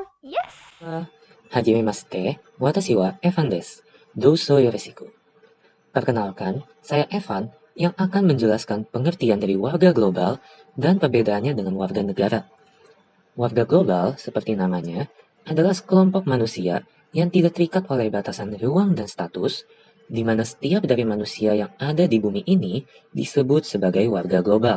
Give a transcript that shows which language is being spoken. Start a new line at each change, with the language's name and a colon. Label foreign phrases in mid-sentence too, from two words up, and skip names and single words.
Japanese: Yes! はじめまして、私はEvan des. どうぞよろしく.
Indonesian: Perkenalkan, saya Evan yang akan menjelaskan pengertian dari warga global dan perbedaannya dengan warga negara. Warga global, seperti namanya, adalah sekelompok manusia yang tidak terikat oleh batasan ruang dan status, di mana setiap dari manusia yang ada di bumi ini disebut sebagai warga global.